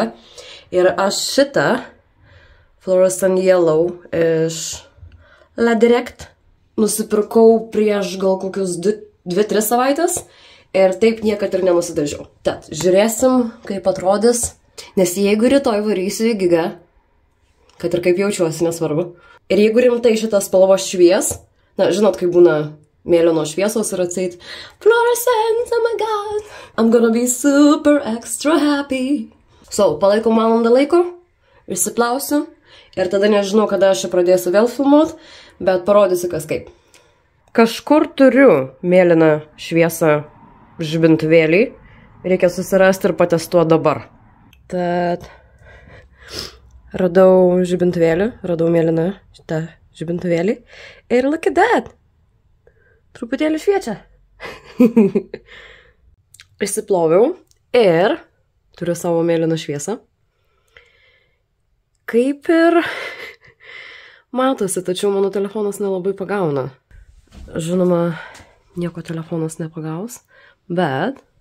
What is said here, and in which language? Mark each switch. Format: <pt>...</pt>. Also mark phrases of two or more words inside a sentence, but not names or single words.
<lt>Ir aš šitą Fluorescent Yellow iš La Direct nusipirkau prieš gal kokius 2-3 savaitės ir taip niekad ir nenusidažiau. Tad žiūrėsim, kaip atrodys, nes jeigu rytoj varysiu į gigą, kad ir kaip jaučiuosi, nesvarbu, ir jeigu rimtai šitas spalvos švies, na, žinot, kaip būna mėlyno šviesos ir atseit Fluorescent,</lt> <en>oh my god, I'm gonna be super extra happy.</en> <lt>So, palaikau valandą laiko, išsiplausiu ir tada nežinau, kada aš pradėsiu vėl filmuoti, bet parodysiu kas kaip. Kažkur turiu mėlyną šviesą žibintuvėlį, reikia susirasti ir patestuoti dabar. Tad Radau žibintuvėlį, radau mėlyną šitą žibintuvėlį.</lt> <en>Ir look at that.</en> <lt>Truputėlį šviečia. Išsiploviau ir turiu savo mėlyną šviesą. Kaip ir matosi, tačiau mano telefonas nelabai pagauna. Žinoma, nieko telefonas nepagaus, bet...</lt>